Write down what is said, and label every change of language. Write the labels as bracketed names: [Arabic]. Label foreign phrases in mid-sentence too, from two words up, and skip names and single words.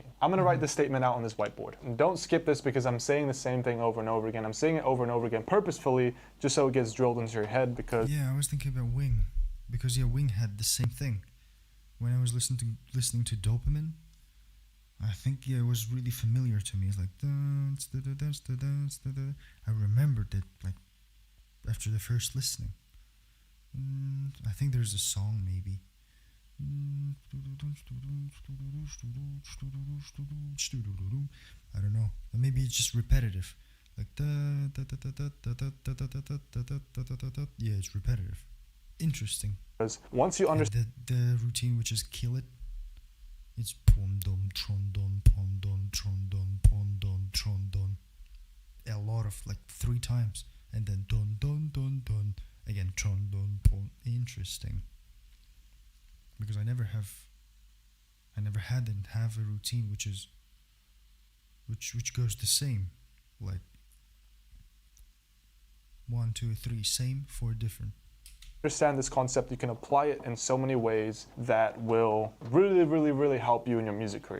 [English] I'm gonna write this statement out on this whiteboard. And don't skip this because I'm saying the same thing over and over again. I'm saying it over and over again purposefully, just so it gets drilled into your head because... Yeah, I was thinking about Wing. Because yeah, Wing had the same thing. When I was listening to Dopamine, I think yeah, it was really familiar to me. It's like dance, da, da, dance, da, dance, da, da. I remembered it like after the first listening. I think there's a song maybe. I don't know. Or maybe it's just repetitive. Like yeah, it's repetitive. Interesting. Because once you understand the routine, which is kill it, it's pom dom tron don pom don tron don pom don tron don. A lot of like 3 times, and then don don don don again tron don pom. Interesting. Because I never had and have a routine which goes the same, like 1 2 3 same 4 different. Understand this concept, you can apply it in so many ways that will really help you in your music career.